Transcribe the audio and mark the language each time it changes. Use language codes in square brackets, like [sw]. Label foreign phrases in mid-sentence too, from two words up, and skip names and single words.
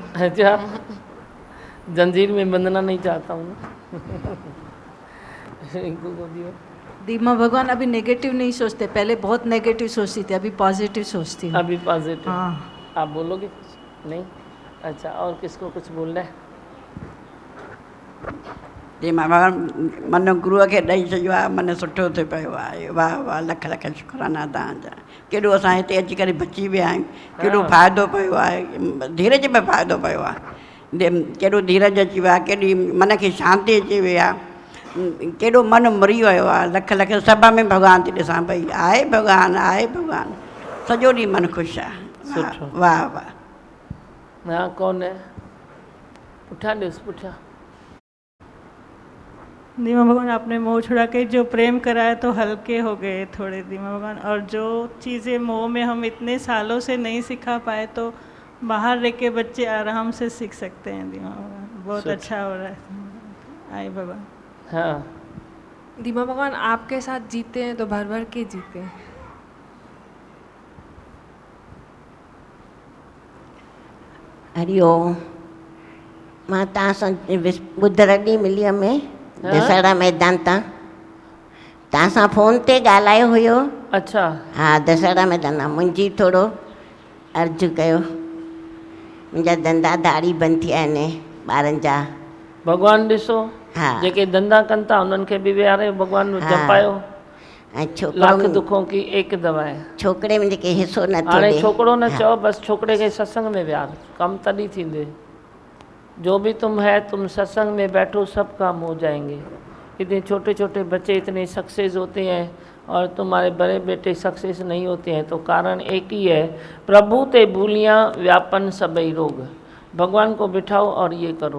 [hi] अच्छा, जंजीर में बंधना नहीं चाहता हूँ। इनको को दियो। दीमा भगवान अभी नेगेटिव नहीं सोचते, पहले बहुत नेगेटिव सोचती थी, अभी पॉजिटिव सोचती हूँ। अभी पॉजिटिव। हाँ। आप बोलोगे कुछ? नहीं। अच्छा, और किसको कुछ बोलना है? [sd] जी मां मन गुरुअ खे ॾेई छॾियो आहे, मन सुठो थियो पियो आहे। वाह वाह, लख लख शुक्राना तव्हांजा। केॾो असां हिते अची करे बची विया आहियूं, केॾो फ़ाइदो पियो आहे, धीरज में फ़ाइदो पियो आहे। केॾो धीरज अची वियो आहे, केॾी मन खे शांती अची वई आहे, केॾो मन मुरी वियो आहे। लख लख सभ में भॻवान थी ॾिसां पई, आहे भॻवान, आहे भॻवान, सॼो ॾींहुं मन ख़ुशि आहे। वाह वाह। [hi] हाँ, कौन है? उठा दे, उठा। दीमा भगवान, आपने मोह छुड़ा के जो प्रेम कराया तो हल्के हो गए थोड़े दीमा भगवान, और जो चीज़ें मोह में हम इतने सालों से नहीं सिखा पाए तो बाहर रह के बच्चे आराम से सीख सकते हैं दीमा भगवान। बहुत अच्छा हो रहा है। आए भगवान। हाँ दीमा भगवान, आपके साथ जीते हैं तो भर भर के जीते हैं। हरिओम। [sd] मां तव्हां सां ॿुधरु ॾींहुं मिली में दशहरा मैदान तव्हां सां फ़ोन ते ॻाल्हायो हुयो। [hi] अच्छा। [sd] हाँ, दशहरा मैदान मुंहिंजी थोरो अर्ज़ु कयो, मुंहिंजा धंधा दाड़ी बंदि थिया आहिनि ॿारनि जा। भगवान ॾिसो, हाँ, जेके धंधा कनि था उन्हनि खे बि विहारे भगवान नु जपायो। ऐं [hi] लाख दुखों की एक दवा है। [sd] छोकिरे में जेके हिसो नथो हाणे ॾे। छोकिरो न चओ, बस छोकिरे के सत्संग में विहार, कम तॾहिं थींदे। [hi] जो भी तुम है, तुम सत्संग में बैठो, सब काम हो जाएंगे। इतने छोटे छोटे बच्चे इतने सक्सेस होते हैं और तुम्हारे बड़े बेटे सक्सेस नहीं होते हैं, तो कारण एक ही है, [sd] प्रभु ते भूलियाँ व्यापन सबई रोग। [hi] भगवान को बिठाओ और ये करो।